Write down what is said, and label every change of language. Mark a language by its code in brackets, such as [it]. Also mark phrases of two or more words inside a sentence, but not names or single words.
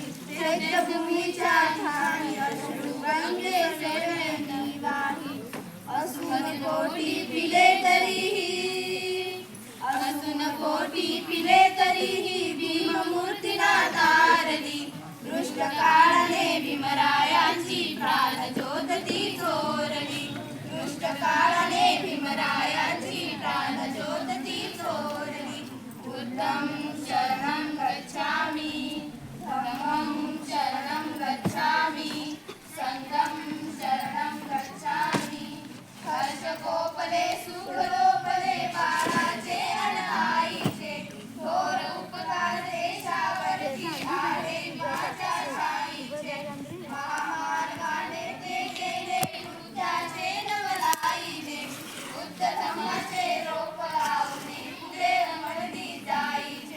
[mr] चैत्यभूमीच्या ठाई अश्रू गंगे सेवेनी वाही, असून कोटी पिले तरीही, असून कोटी पिले तरीही भीममूर्तीला तारली, दृष्ट काळाने भीमरायांची प्राण ज्योत ती चोरली, दृष्ट काळाने भीमरायांची प्राण ज्योत ती चोरली। [pi] बुद्धं शरणं गच्छामि, धम्मं शरणं गच्छामि, संघं शरणं गच्छामि। [mr] हर्ष गोपले सुख लोपले बाळाचे अन आईचे, थोर उपकार देशावरती आले माझ्या शाहीचे। महामार्गाने ते गेले बुद्धाचे नवलाईने, बुद्ध धम्माचे रोप लावणे पुढे अमरली जाईचे।